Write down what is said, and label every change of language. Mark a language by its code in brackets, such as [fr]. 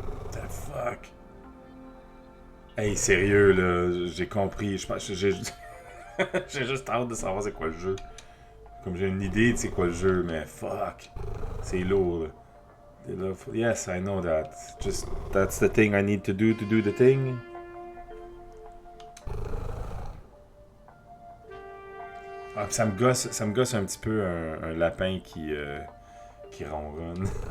[en] The fuck? [fr] Hey, sérieux, là, j'ai compris. Je pense j'ai j'ai juste hâte de savoir c'est quoi le jeu. Comme j'ai une idée de c'est quoi le jeu, mais fuck. C'est lourd, là. [en] Yes, I know that. Just, that's the thing I need to do the thing. [fr] Ah, ça me gosse un petit peu un lapin qui ronronne.